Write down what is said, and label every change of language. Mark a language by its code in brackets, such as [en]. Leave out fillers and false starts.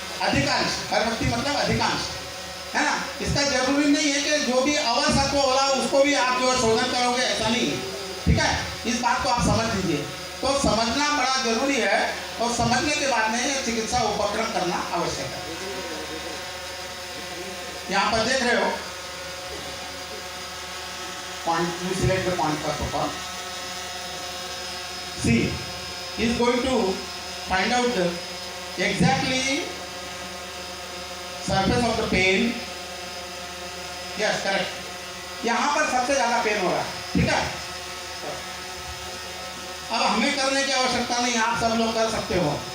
[hi] अधिकांश, हर व्यक्ति मतलब अधिकांश, है ना। इसका जरूरी नहीं है कि जो भी अवसत्व होला उसको भी आप जो है शोधन करोगे, ऐसा नहीं, ठीक है। इस बात को आप समझ लीजिए। तो समझना बड़ा जरूरी है और समझने के बाद में चिकित्सा उपक्रम करना आवश्यक है। यहाँ पर देख रहे हो [en] point, you select the point first of all. See, he is going to find out the exactly surface of the pain. Yes, correct. [hi] यहाँ पर सबसे ज्यादा पेन हो रहा है, ठीक है। अब हमें करने की आवश्यकता नहीं, आप सब लोग कर सकते हो।